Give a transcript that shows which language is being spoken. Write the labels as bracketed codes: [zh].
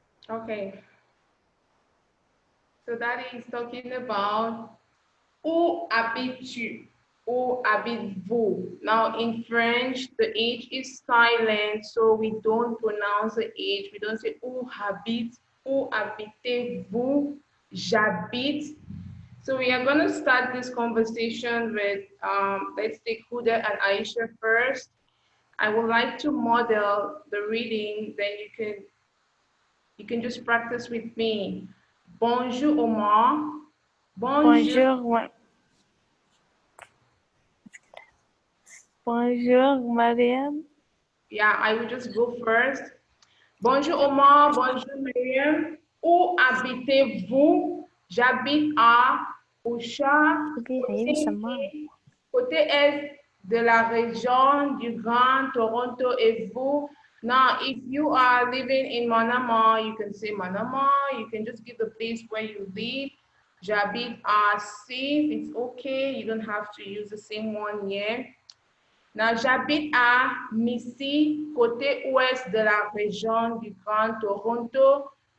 [en] Okay. So that is talking about [fr] où habites-tu? Où habitez-vous? [en] Now in French, the H is silent, so we don't pronounce the H. We don't say [fr] où habite, où habitez-vous, j'habite. [en] So we are going to start this conversation with, let's take Huda and Aisha first. I would like to model the reading, then you can just practice with me. [fr] Bonjour Omar. Bonjour. Bonjour, Mariam. [en] Yeah, I will just go first. [fr] Bonjour Omar, bonjour Myriam. Où habitez-vous? J'habite à Ocha, côté est de la région du Grand Toronto. Et vous? [en] Now, if you are living in Manama, you can say Manama. You can just give the place where you live. [fr] J'habite à Sif. [en] It's okay. You don't have to use the same one here. [fr] Now, j'habite à Missy, côté ouest de la région du Grand Toronto.